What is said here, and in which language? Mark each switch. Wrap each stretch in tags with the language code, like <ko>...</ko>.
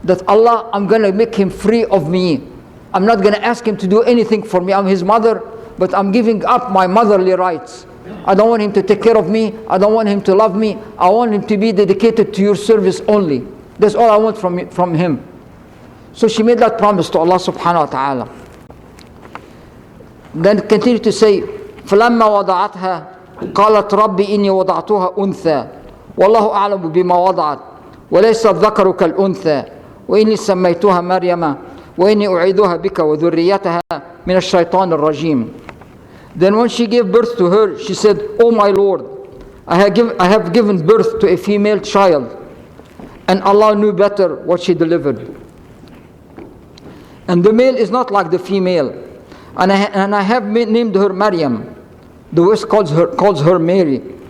<en>that Allah, I'm going to make him free of me. I'm not going to ask him to do anything for me. I'm his mother, but I'm giving up my motherly rights. I don't want him to take care of me. I don't want him to love me. I want him to be dedicated to your service only. That's all I want from him. So she made that promise to Allah subhanahu wa ta'ala. Then continue to say,</en> <ar>فَلَمَّا وَضَعَتْهَا قَالَتْ رَبِّ إِنِّي وَضَعْتُهَا أُنْثَى وَاللَّهُ أَعْلَمُ بِمَا وَضَعَتْ وَلَيْسَ الذَّكَرُ كَالْأُنْثَى وَإِنِّي سَمَّيْتُهَا مَرْيَمَ وَإِنِّي أُعِيدُهَا بِكَ وَذُرِّيَّتَهَا مِنَ الشَّيْطَانِ الرَّجِيمِ.</ar> <en>Then when she gave birth to her, she said, "Oh my Lord, I have given birth to a female child." And Allah knew better what she delivered. And the male is not like the female. And I have named her Maryam. The West calls her Mary.</en>